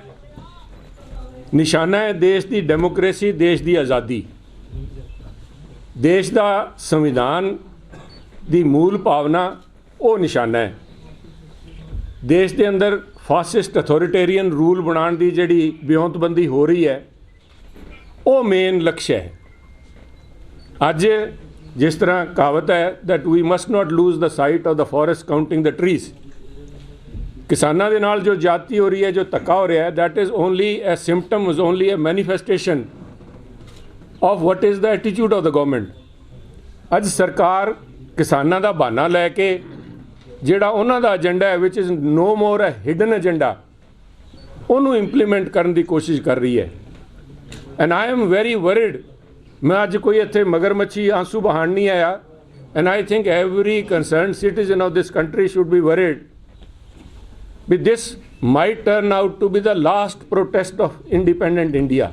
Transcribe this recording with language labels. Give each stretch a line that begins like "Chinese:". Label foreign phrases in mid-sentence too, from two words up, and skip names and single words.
Punjabi: ਨਿਸ਼ਾਨਾ ਹੈ ਦੇਸ਼ ਦੀ ਡੈਮੋਕ੍ਰੇਸੀ, ਦੇਸ਼ ਦੀ ਆਜ਼ਾਦੀ, ਦੇਸ਼ ਦਾ ਸੰਵਿਧਾਨ ਦੀ ਮੂਲ ਭਾਵਨਾ, ਉਹ ਨਿਸ਼ਾਨਾ ਹੈ। ਦੇਸ਼ ਦੇ ਅੰਦਰ
English: fascist authoritarian rule
Punjabi: ਬਣਾਉਣ ਦੀ ਜਿਹੜੀ ਵਿਉਂਤਬੰਦੀ ਹੋ ਰਹੀ ਹੈ, ਉਹ ਮੇਨ ਲਕਸ਼ ਹੈ। ਅੱਜ ਜਿਸ ਤਰ੍ਹਾਂ ਕਹਾਵਤ ਹੈ
English: that we must not lose the sight of the forest counting the trees,
Punjabi: ਕਿਸਾਨਾਂ ਦੇ ਨਾਲ ਜੋ ਜ਼ਿਆਦਤੀ ਹੋ ਰਹੀ ਹੈ, ਜੋ ਧੱਕਾ ਹੋ ਰਿਹਾ ਹੈ,
English: that is only a symptom, is only a manifestation of what is the attitude of the government।
Punjabi: ਅੱਜ ਸਰਕਾਰ ਕਿਸਾਨਾਂ ਦਾ ਬਹਾਨਾ ਲੈ ਕੇ ਜਿਹੜਾ ਉਹਨਾਂ ਦਾ ਏਜੰਡਾ ਹੈ
English: which is no more a hidden agenda,
Punjabi: ਉਹਨੂੰ ਇੰਪਲੀਮੈਂਟ ਕਰਨ ਦੀ ਕੋਸ਼ਿਸ਼ ਕਰ ਰਹੀ ਹੈ।
English: and I am very worried.
Punjabi: ਮੈਂ ਅੱਜ ਕੋਈ ਇੱਥੇ ਮਗਰਮੱਛੀ ਆਂਸੂ ਬਹਾਣ ਨਹੀਂ ਆਇਆ।
English: and I think every concerned citizen of this country should be worried we this might turn out to be the last protest of independent India.